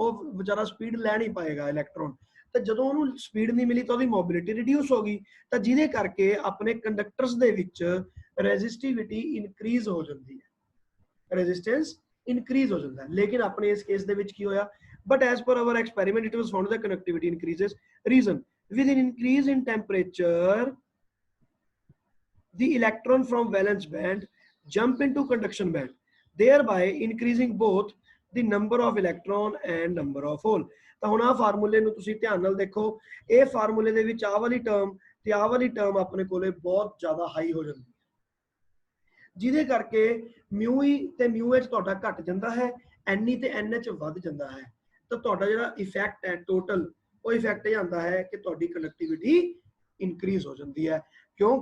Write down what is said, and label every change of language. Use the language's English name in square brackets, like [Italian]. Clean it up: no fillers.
[Punjabi] ਉਹ ਵਿਚਾਰਾ ਸਪੀਡ ਲੈ ਨਹੀਂ ਪਾਏਗਾ ਇਲੈਕਟ੍ਰੋਨ, ਤਾਂ ਜਦੋਂ ਉਹਨੂੰ ਸਪੀਡ ਨਹੀਂ ਮਿਲੀ ਤਾਂ ਉਹਦੀ ਮੋਬਿਲਿਟੀ ਰਿਡਿਊਸ ਹੋ ਗਈ, ਤਾਂ ਜਿਹਦੇ ਕਰਕੇ ਆਪਣੇ ਕੰਡਕਟਰਸ ਦੇ ਵਿੱਚ ਰੈਜ਼ਿਸਟਿਵਿਟੀ ਇਨਕਰੀਜ਼ ਹੋ ਜਾਂਦੀ ਹੈ, ਰੈਜ਼ਿਸਟੈਂਸ ਇਨਕਰੀਜ਼ ਹੋ ਜਾਂਦਾ ਹੈ। ਲੇਕਿਨ ਆਪਣੇ ਇਸ ਕੇਸ ਦੇ ਵਿੱਚ ਕੀ ਹੋਇਆ? [English] But as per our experiment it was found that conductivity increases. Reason: with an increase in temperature the electron from valence band jump into conduction band, thereby increasing both the number of electron and number of hole. [Punjabi] ਤਾਂ ਹੁਣ ਆ ਫਾਰਮੂਲੇ ਨੂੰ ਤੁਸੀਂ ਧਿਆਨ ਨਾਲ ਦੇਖੋ। ਇਹ ਫਾਰਮੂਲੇ ਦੇ ਵਿੱਚ ਆਹ ਵਾਲੀ ਟਰਮ ਤੇ ਆਹ ਵਾਲੀ ਟਰਮ ਆਪਣੇ ਕੋਲੇ ਬਹੁਤ ਜ਼ਿਆਦਾ ਹਾਈ ਹੋ ਜਾਂਦੀ ਹੈ, ਜਿਹਦੇ ਕਰਕੇ ਮਿਊ ਈ ਤੇ ਮਿਊ ਐਚ ਤੁਹਾਡਾ ਘਟ ਜਾਂਦਾ ਹੈ, ਐਨ ਈ ਤੇ ਐਨ ਐਚ ਵੱਧ ਜਾਂਦਾ ਹੈ। ਤਾਂ ਤੁਹਾਡਾ ਜਿਹੜਾ ਇਫੈਕਟ ਹੈ ਟੋਟਲ, ਉਹ ਇਫੈਕਟ ਇਹ ਆਉਂਦਾ ਹੈ ਕਿ ਤੁਹਾਡੀ ਕੰਡਕਟਿਵਿਟੀ ਇਨਕਰੀਜ਼ ਹੋ ਜਾਂਦੀ ਹੈ। ਕਿਉਂ?